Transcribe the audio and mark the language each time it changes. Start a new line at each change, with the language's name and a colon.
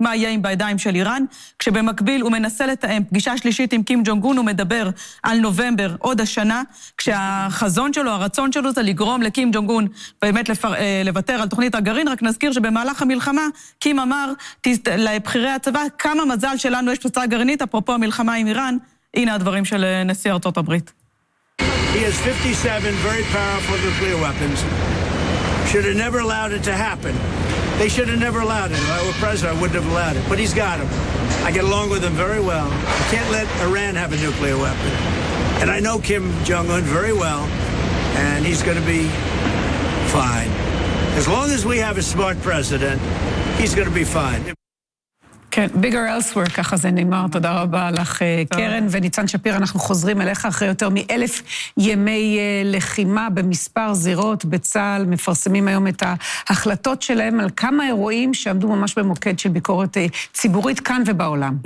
Hebrew: מה יהיה עם בידיים של איראן? כשבמקביל הוא מנסה לתאם פגישה שלישית עם קים ג'ונג און, הוא מדבר על נובמבר עוד השנה, כשהחזון שלו, הרצון שלו זה לגרום לקים ג'ונג און באמת לוותר על תוכנית הגרעין. רק נזכיר שבמהלך המלחמה קים אמר לבחירי הצבא, כמה מזל שלנו יש פצצה גרעינית, אפרופו המלחמה עם איראן. הנה הדברים של נשיא ארצות הברית.
English: He has 57 very powerful nuclear weapons. Should have never allowed it to happen. They should have never allowed it. If I were president, I wouldn't have allowed it. But he's got them. I get along with him very well. I can't let Iran have a nuclear weapon. And I know Kim Jong-un very well, and he's going to be fine. As long as we have a smart president, he's going to be fine.
Hebrew: כן,
English: bigger elsewhere,
Hebrew: ככה זה נאמר. תודה רבה לך, קרן. וניצן שפיר, אנחנו חוזרים אליך אחרי יותר מ-1,000 ימי לחימה במספר זירות בצהל, מפרסמים היום את ההחלטות שלהם על כמה אירועים שעמדו ממש במוקד של ביקורת ציבורית כאן ובעולם.